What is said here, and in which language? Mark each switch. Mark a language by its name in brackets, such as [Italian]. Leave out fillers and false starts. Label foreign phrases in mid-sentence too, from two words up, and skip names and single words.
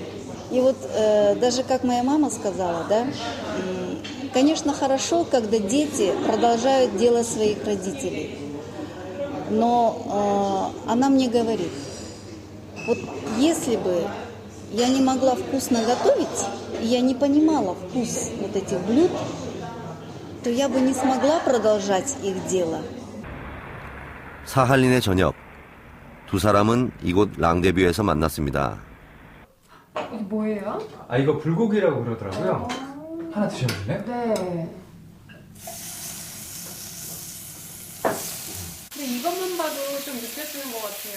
[Russian] И вот даже как моя мама сказала, да, конечно, хорошо, когда дети продолжают дело своих родителей. Но она мне говорит, вот если бы я не могла вкусно готовить, и я не понимала вкус вот этих блюд, то я бы не смогла продолжать их дело. [Korean] 사할린의 저녁. 두 사람은 이곳 랑데뷰에서 만났습니다. 이게 뭐예요? 이거 불고기라고 그러더라고요. 하나 드셔보실래요? 네. 근데 이것만 봐도 좀 느껴지는 것 같아요.